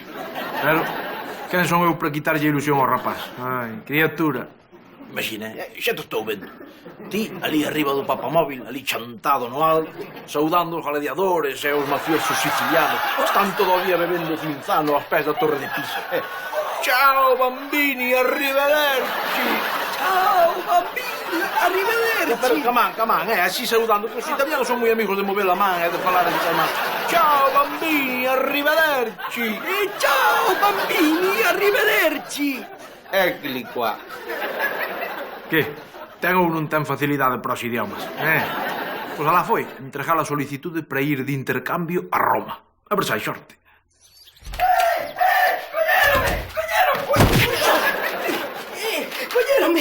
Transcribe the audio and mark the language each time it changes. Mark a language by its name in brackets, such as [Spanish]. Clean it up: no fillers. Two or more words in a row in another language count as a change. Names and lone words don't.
[Galician] Pero, quen son eu para quitarlle a ilusión ao rapaz? Ai, criatura. Imagina, xa te estou vendo. Ti, ali arriba do papamóvil, ali chantado no alto, saudando os gladiadores e os mafiosos sicilianos. Están todo o día bebendo cinzano aos pés da Torre de Pisa. [Italian] Ciao, bambini, arrivederci. Ciao, bambini, arrivederci. [Galician] Pero, camán, así saudando, que os italianos son moi amigos de mover a man e de falar en italiano. [Italian] Ciao, bambini, arrivederci. Ciao, bambini, arrivederci. Eccoli qua. [Galician] Que? Ten ou non ten facilidade para os idiomas? Pois alá foi, entregar a solicitude para ir de intercambio a Roma. A ver se hai sorte. Colléronme!